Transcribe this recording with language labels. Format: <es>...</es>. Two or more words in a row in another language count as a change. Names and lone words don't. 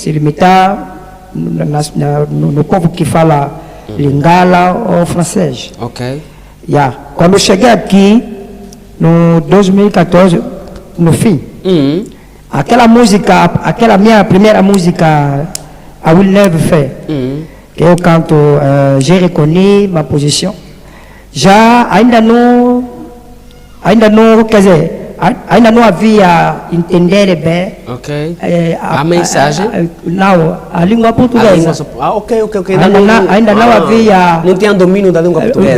<pt>no povo que fala Lingala ou francês. Ok. Yeah. Quando eu cheguei aqui, no 2014, no fim, aquela minha primeira música, I Will Never Fail, que eu canto,</pt> <fr>j'ai reconnu ma position.</fr> <pt>Já ainda não, quer dizer, ainda não havia entender bem a mensagem. Não, a língua portuguesa. Ok. Ainda não havia. Não tinha domínio da língua portuguesa.</pt>